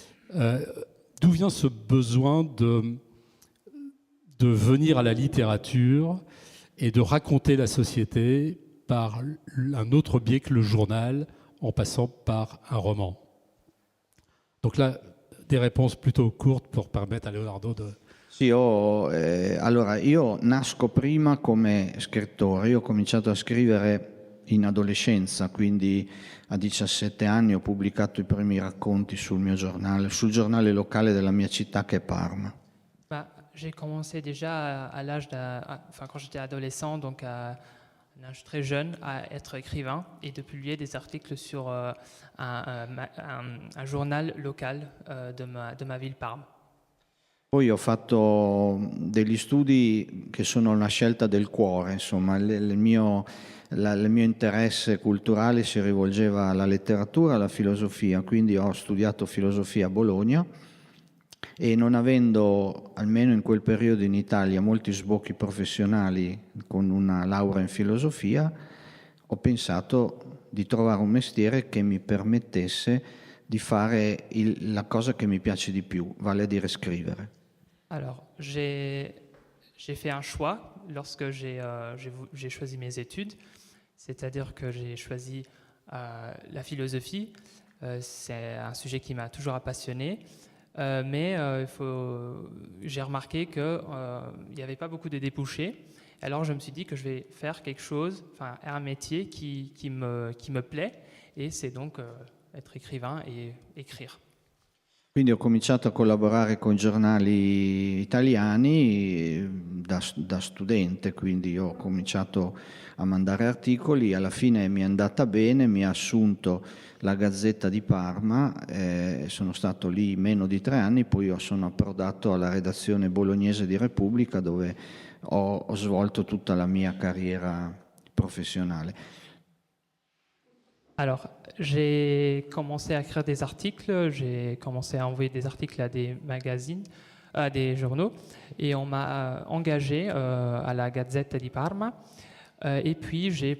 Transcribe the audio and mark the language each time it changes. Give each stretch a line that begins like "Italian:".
French: D'où vient ce besoin de venir à la littérature et de raconter la société par un autre biais que le journal, en passant par un roman? Donc là, des réponses plutôt courtes pour permettre à Leonardo de...
Italian: Sì, allora io nasco prima come scrittore, io ho cominciato a scrivere in adolescenza, quindi a 17 anni ho pubblicato i primi racconti sul mio giornale, sul giornale locale della mia città che è Parma.
French: J'ai commencé déjà à l'âge quand j'étais adolescent, donc à un âge très jeune, à être écrivain et de publier des articles sur un journal local de ma ville Parme.
Italian: Poi ho fatto degli studi che sono una scelta del cuore, insomma, il mio interesse culturale si rivolgeva alla letteratura, alla filosofia, quindi ho studiato filosofia a Bologna e non avendo, almeno in quel periodo in Italia, molti sbocchi professionali con una laurea in filosofia, ho pensato di trovare un mestiere che mi permettesse di fare la cosa che mi piace di più, vale a dire scrivere.
French: Alors, j'ai fait un choix lorsque j'ai choisi mes études, c'est-à-dire que j'ai choisi la philosophie. C'est un sujet qui m'a toujours passionné, mais j'ai remarqué qu'il n'y avait pas beaucoup de débouchés. Alors je me suis dit que je vais faire quelque chose, un métier qui me plaît, et c'est donc être écrivain et écrire.
Italian: Quindi ho cominciato a collaborare con giornali italiani da studente, quindi ho cominciato a mandare articoli, alla fine mi è andata bene, mi ha assunto la Gazzetta di Parma, sono stato lì meno di 3 anni, poi sono approdato alla redazione bolognese di Repubblica dove ho svolto tutta la mia carriera professionale.
French: Alors, j'ai commencé à écrire des articles, j'ai commencé à envoyer des articles à des magazines, à des journaux, et on m'a engagé à la Gazzetta di Parma. Et puis,